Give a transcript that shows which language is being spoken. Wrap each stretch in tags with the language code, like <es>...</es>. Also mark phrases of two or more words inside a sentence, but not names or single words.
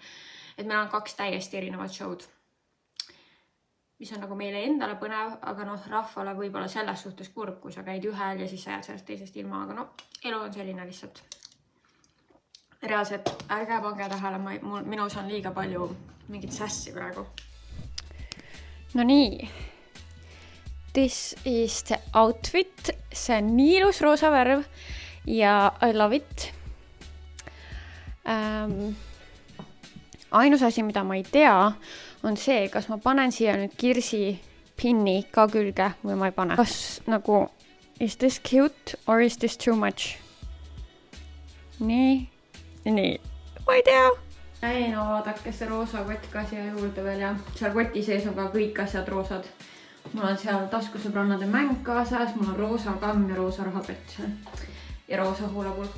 <et>Et meil on 2 täiesti erinevad show'd, mis on nagu meile endale põnev, aga rahvale võib-olla selles suhtes kurb, kui sa käid ühel ja siis sa jääd sellest teisest ilma, aga elu on selline lihtsalt. Reaalselt, ärge pange tähele, minus on liiga palju mingit sässi praegu. No nii.</et> <en>This is the outfit.</en> <et>See on nii ilus roosa värv ja</et> <en>I love it.</en> <et>Ainus asi, mida ma ei tea, on see, kas ma panen siia nüüd kirsi pinni ka külge või ma ei pane. Kas nagu,</et> <en>is this cute or is this too much?</en> <et>Nii. Ma ei tea. Ei, no vaadake see roosa kott ka siia juurde veel ja seal koti sees on ka kõik asjad roosad. Mul on seal taskusõbrannade mäng kaasas, mul on roosa kamm ja roosa rahapett ja roosa huulepulk.</et>